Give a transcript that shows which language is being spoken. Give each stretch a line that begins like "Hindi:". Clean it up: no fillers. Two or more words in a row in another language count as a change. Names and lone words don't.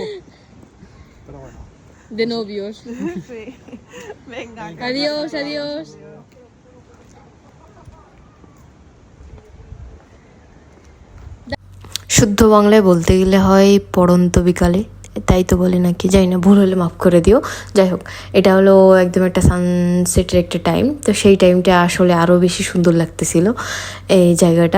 Spanish: Pero bueno. De novios. Sí. Venga. Adiós, adiós.
Bangla: শুদ্ধ বাংলায় বলতে গেলে হয় পড়ন্ত বিকালে, তাই তো বলে নাকি, যাই না, ভুল হলে মাফ করে দিও। যাই হোক, এটা হলো একদম একটা সানসেটের একটা টাইম, তো সেই টাইমটা আসলে আরও বেশি সুন্দর লাগতেছিল এই জায়গাটা।